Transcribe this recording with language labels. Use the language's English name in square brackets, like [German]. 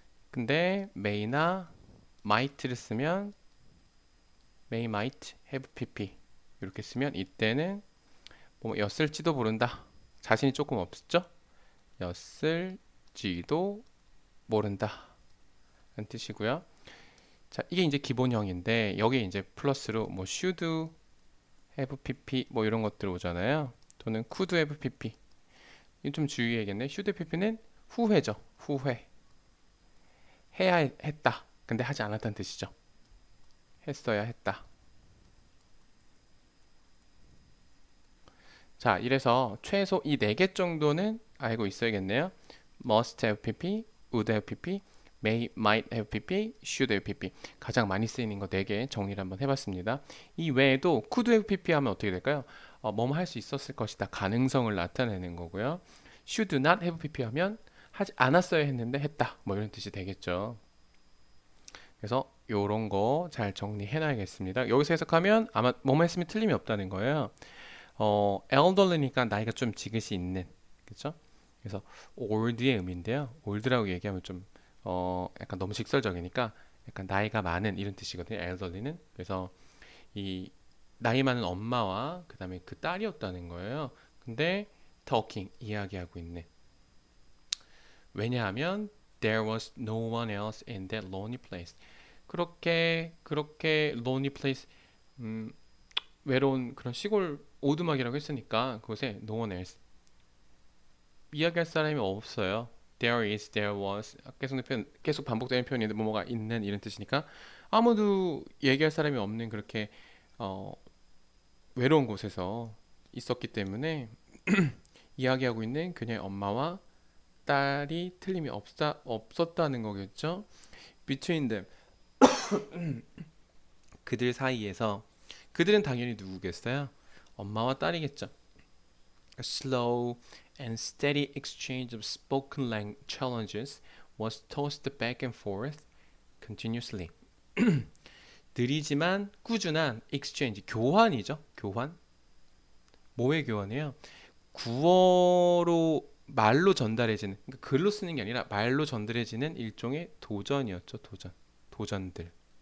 [Korean] 근데 may나 might를 쓰면 [English] may, might, have, pp [Korean] 이렇게 쓰면 이때는 뭐 였을지도 모른다. 자신이 조금 없죠? 였을지도 모른다. 라는 뜻이고요. 자, 이게 이제 기본형인데 여기에 이제 플러스로 뭐 [English] should have pp [Korean] 뭐 이런 것들 오잖아요. 또는 [English] could have pp. [Korean] 이거 좀 주의해야겠네. [English] should have pp [Korean] 는 후회죠. 후회. 해야 했다. 근데 하지 않았다는 뜻이죠. 했어야 했다. 자, 이래서 최소 이 4개 정도는 알고 있어야겠네요. [English] must have pp, would have pp, may, might have pp, should have pp. [Korean] 가장 많이 쓰이는 거 4개 정리를 한번 해봤습니다. 이 외에도 [English] could have pp [Korean] 하면 어떻게 될까요? 뭐뭐 할 수 있었을 것이다. 가능성을 나타내는 거고요. [English] should not have pp [Korean] 하면 하지 않았어야 했는데 했다. 뭐 이런 뜻이 되겠죠. 그래서 요런 거 잘 정리해 놔야겠습니다. 여기서 해석하면 아마 뭐뭐 했으면 틀림이 없다는 거예요. [English] elderly [Korean] 니까 나이가 좀 지긋이 있는, 그렇죠? 그래서 old의 의미인데요. old라고 얘기하면 좀 약간 너무 직설적이니까 약간 나이가 많은 이런 뜻이거든요. elderly는. 그래서 이 나이 많은 엄마와 그 다음에 그 딸이었다는 거예요. 근데 [English] talking [Korean] 이야기하고 있는. 왜냐하면 [English] there was no one else in that lonely place. [Korean] 그렇게 [English] lonely place [Korean] 외로운 그런 시골 오두막이라고 했으니까 그곳에 [English] no one else [Korean] 이야기할 사람이 없어요. [English] there is, there was [Korean] 계속 반복되는 표현인데 뭐뭐가 있는 이런 뜻이니까 아무도 얘기할 사람이 없는 그렇게 외로운 곳에서 있었기 때문에 이야기하고 있는 그녀의 엄마와 딸이 틀림이 없었다는 거겠죠. [English] Between them [Korean] 그들 사이에서 그들은 당연히 누구겠어요? 엄마와 딸이겠죠. [English] A slow and steady exchange of spoken language challenges was tossed back and forth continuously. [Korean] 느리지만 꾸준한 exchange, 교환이죠. 교환. 뭐의 교환이에요? 구어로 말로 전달해지는, 그러니까 글로 쓰는 게 아니라 말로 전달해지는 일종의 도전이었죠. 도전들.